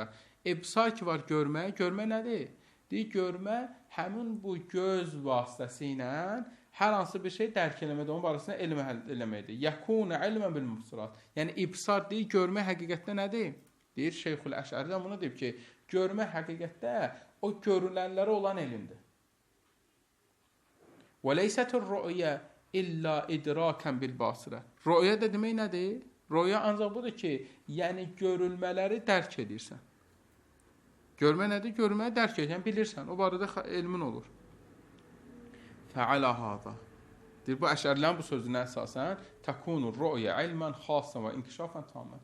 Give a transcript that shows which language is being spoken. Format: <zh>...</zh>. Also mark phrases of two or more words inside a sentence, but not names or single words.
<az>İbsar ki var görmə, görmə nədir? Deyir, görmə həmin bu göz vasitəsi ilə hər hansı bir şey dərk eləmədə, onun barəsində elm eləməkdir.</az> <ar>يكون علما بالمبصرات.</ar> <az>Yəni ibsar deyir, görmə həqiqətdə nədir? Deyir Şeyxül Əşəri də bunu deyib ki, görmə həqiqətdə o görülənlərə olan elmdir.</az> <ar>وليست الرؤية إلا إدراكا بالباصرة.</ar> <az>Ru'ya da demək nədir? Ru'ya ancaq budur ki, yəni görülmələri dərk edirsən. Görmə nədir? Görməyi dərk edirsən, bilirsən. O barədə elmin olur.</az> <ar>فعلى هذا.</ar> <az>Deyir, bu əşərlərin bu sözünə əsasən</az> <ar>تكون الرؤية علما خاصا وانكشافا تاما.</ar>